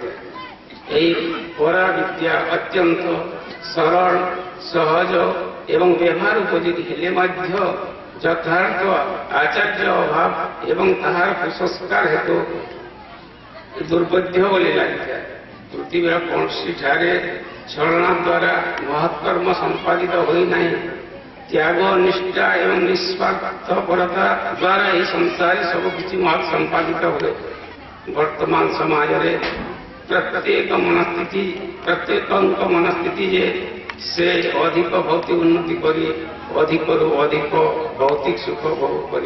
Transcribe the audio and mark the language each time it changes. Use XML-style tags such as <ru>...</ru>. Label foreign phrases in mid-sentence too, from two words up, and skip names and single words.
<or>ଏହି ପରା ବିଦ୍ୟା ଅତ୍ୟନ୍ତ ସରଳ ସହଜ ଏବଂ ବ୍ୟବହାର ଉପଯୋଗୀ ହେଲେ ମଧ୍ୟ ଯଥାର୍ଥ ଆଚାର୍ଯ୍ୟ ଅଭାବ ଏବଂ ତାହାର କୁସଂସ୍କାର ହେତୁ ଦୁର୍ବୋଧ୍ୟ ବୋଲି ଲାଗି। ପୃଥିବୀର କୌଣସି ଠାରେ ଛଳନା ଦ୍ୱାରା ମହତ୍କର୍ମ ସମ୍ପାଦିତ ହୋଇନାହିଁ। ତ୍ୟାଗ, ନିଷ୍ଠା ଏବଂ ନିଃସ୍ୱାର୍ଥପରତା ଦ୍ୱାରା ଏହି ସଂସାରରେ ସବୁକିଛି ମହତ୍ ସମ୍ପାଦିତ ହୁଏ। ବର୍ତ୍ତମାନ ସମାଜରେ ପ୍ରତ୍ୟେକଙ୍କ ମନସ୍ଥିତି ଯେ ସେ ଅଧିକ ଭୌତିକ ଉନ୍ନତି କରି ଅଧିକରୁ ଅଧିକ ଭୌତିକ ସୁଖ ଭୋଗ କରିବ।</or>